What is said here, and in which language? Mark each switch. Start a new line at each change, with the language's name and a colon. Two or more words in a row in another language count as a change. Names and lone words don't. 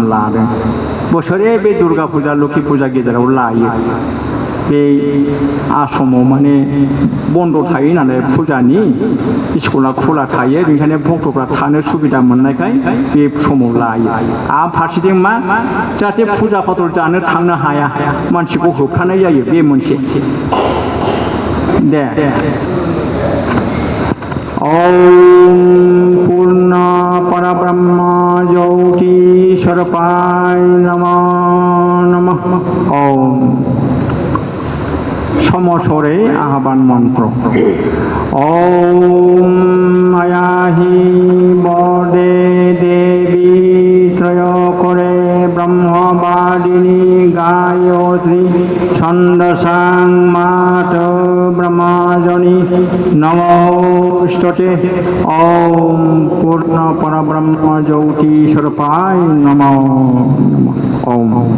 Bodo: लादों बोसोरे बे दुर्गा फुजा लोखि फुजा गेजेराव लायो बे आश्रमाव माने बन्द थायो नालाय फुजानि स्कुला खुला थायो बेनिखायनो भक्तफ्रा थानो सुबिदा मोननायखाय बे समाव लायो आरो फारसेथिं मा जाहाथे फुजा फाथर जानो थांनो हाया मानसिखौ होबथानाय जायो बे मोनसे
Sanskrit: दे ओम पूर्ण परब्रह्म ज्योतिस्वरूपाय नमः नमः ओम समस्वरे आह्वान मंत्र ओम मायाहि बदे देवी त्रय करे ब्रह्मवादिनी गायत्री छन्दसां मात ब्रह्मजनी नमोस्तुते ओम पूर्ण परब्रह्म ज्योतिस्वरूपाय नमः ओम